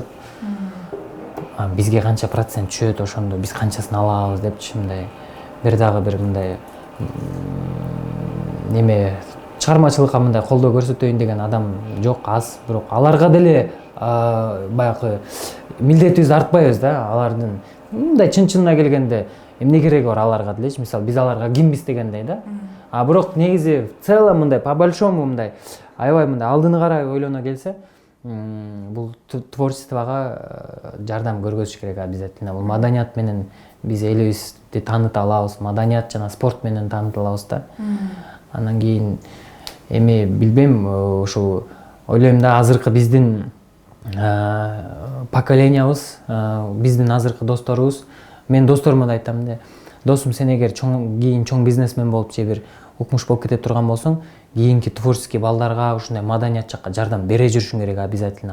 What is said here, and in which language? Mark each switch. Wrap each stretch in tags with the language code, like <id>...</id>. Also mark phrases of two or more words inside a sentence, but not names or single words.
<ky>Бизге канча процент түшөт, ошондо биз канчасын алабыз депчи, мындай бир дагы бир мындай неме чыгармачылыкка мындай колдоо көрсөтөйүн деген адам жок, аз. Бирок аларга деле баягы милдетибизди артпайбыз да. Алардын мындай чын-чынына келгенде эмне кереги бар аларга делечи? Мисалы, биз аларга кимбиз дегендей да. Бирок негизи</ky> <ru>в целом</ru> <ky>мындай</ky> <ru>по большому</ru> <ky>мындай аябай мындай алдыны карай ойлоно келсе, бул творчествого жардам көргөзүш керек обязательно. Бул маданият менен биз элибизди тааныта алабыз, маданият жана спорт менен тааныта алабыз да. Анан кийин эми билбейм, ушул ойлойм да, азыркы биздин поколениябыз, биздин азыркы досторубуз, мен досторума да айтам да, досум, сен эгер кийин чоң бизнесмен болуп же бир укмуш болуп кете турган болсоң, кийинки творческий балдарга ушундай маданият жакка жардам бере жүрүшүң керек обязательно.</ky>